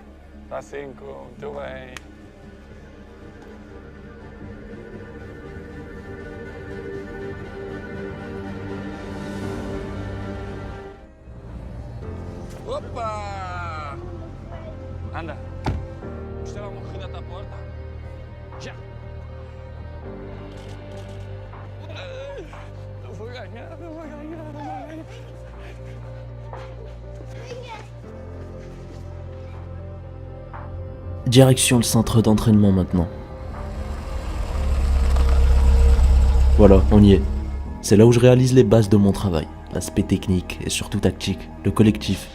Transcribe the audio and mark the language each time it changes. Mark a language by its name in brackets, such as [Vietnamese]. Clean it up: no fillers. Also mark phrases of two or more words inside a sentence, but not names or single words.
[Portuguese] Tá 5, muito bem. Opa! Anda. Vamos dar uma corrida até a porta? Já! Eu vou ganhar, eu vou ganhar, eu vou ganhar. [French] Direction le centre d'entraînement maintenant. Voilà, on y est. C'est là où je réalise les bases de mon travail, l'aspect technique et surtout tactique, le collectif.